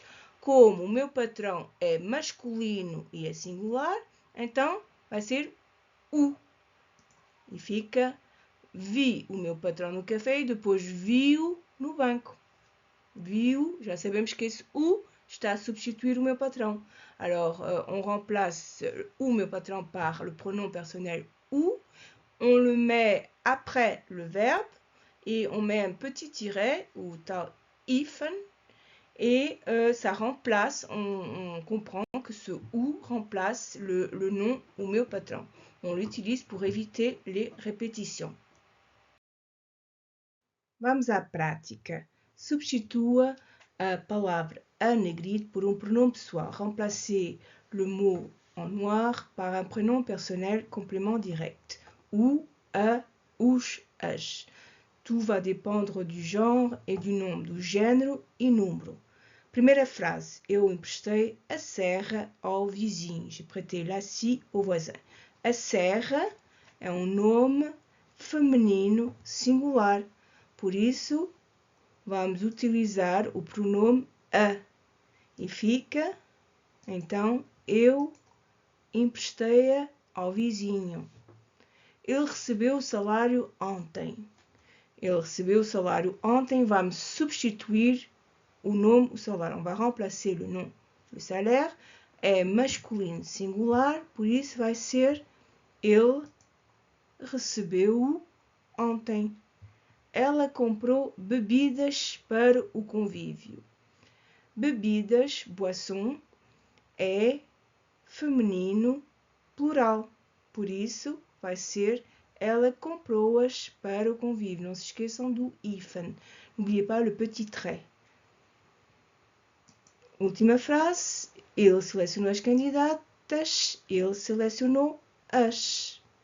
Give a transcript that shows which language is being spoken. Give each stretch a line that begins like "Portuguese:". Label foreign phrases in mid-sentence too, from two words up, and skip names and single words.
Portuguese: Como o meu patrão é masculino e é singular, então vai ser o. E fica vi o meu patrão no café e depois vi-o no banco. Viu, já sabemos que esse o está a substituir o meu patrão.
French: Alors, on remplace
Portuguese: o meu patrão
French: par le pronom personnel ou. On le met après le verbe et on met un petit tiret ou tal hífen et ça remplace, on comprend que ce ou remplace le nom
Portuguese: o meu patrão.
French: On l'utilise pour éviter les répétitions.
Portuguese: Vamos à prática. Substitua a palavra a negrito por um pronome pessoal.
French: Remplacez le mot en noir par un prénom personnel complément direct.
Portuguese: O, a, os, as. Tudo vai depender do genre e do nome, do gênero e número. Primeira frase. Eu emprestei a serra ao vizinho.
French: J'ai prêté la scie au voisin.
Portuguese: A serra é um nome feminino singular. Por isso, vamos utilizar o pronome a. E fica, então, eu emprestei-a ao vizinho. Ele recebeu o salário ontem. Ele recebeu o salário ontem. Vamos substituir o nome, o salário.
French: On va remplacer le nom. Le salaire
Portuguese: é masculino singular, por isso vai ser ele recebeu ontem. Ela comprou bebidas para o convívio. Bebidas, boisson, é feminino plural. Por isso, vai ser ela comprou-as para o convívio. Não se esqueçam do hífen.
French: N'oubliez pas le petit trait.
Portuguese: Última frase. Ele selecionou as candidatas. Ele selecionou as.